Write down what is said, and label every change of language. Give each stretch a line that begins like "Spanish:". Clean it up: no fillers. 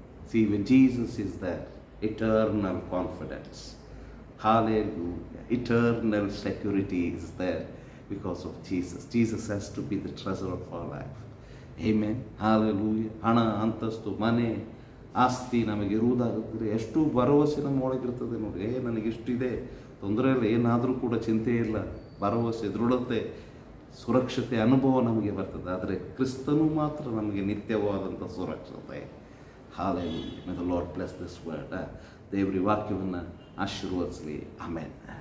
English: See, when Jesus is there, eternal confidence. Hallelujah. Eternal security is there because of Jesus. Jesus has to be the treasure of our life. Amen. Hallelujah.
Kannada: ಹಣ, ಅಂತಸ್ತು, ಮನೆ, ಆಸ್ತಿ ನಮಗೆ ಇರುವುದಾಗುತ್ತದೆ, ಎಷ್ಟು ಭರವಸೆ ನಮ್ಮ ಒಳಗಿರ್ತದೆ ನೋಡಿ. ನನಗಿಷ್ಟಿದೆ, ತೊಂದರೆ ಇಲ್ಲ, ಏನಾದರೂ ಕೂಡ ಚಿಂತೆ ಇಲ್ಲ, ಭರವಸೆ, ದೃಢತೆ, ಸುರಕ್ಷತೆ ಅನುಭವ ನಮಗೆ ಬರ್ತದೆ. ಆದರೆ ಕ್ರಿಸ್ತನು ಮಾತ್ರ ನಮಗೆ ನಿತ್ಯವಾದಂಥ ಸುರಕ್ಷತೆ.
English: Hallelujah. May the Lord bless this word.
Kannada: ದೇವರ ವಾಕ್ಯವನ್ನು ಆಶೀರ್ವದಿಸಲಿ.
English: Amen.